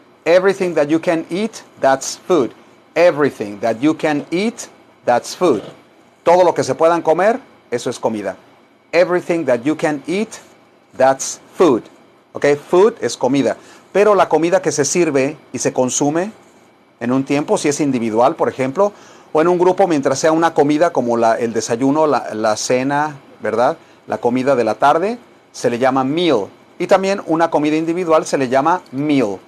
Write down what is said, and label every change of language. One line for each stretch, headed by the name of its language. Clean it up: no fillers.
English: Everything that you can eat, that's food. Everything that you can eat, that's food.
Spanish: Todo lo que se puedan comer, eso es comida.
English: Everything that you can eat, that's food.
Spanish: Okay, food es comida. Pero la comida que se sirve y se consume en un tiempo, si es individual, por ejemplo, o en un grupo mientras sea una comida como el desayuno, la cena, ¿verdad? La comida de la tarde, se le llama meal. Y también una comida individual se le llama meal.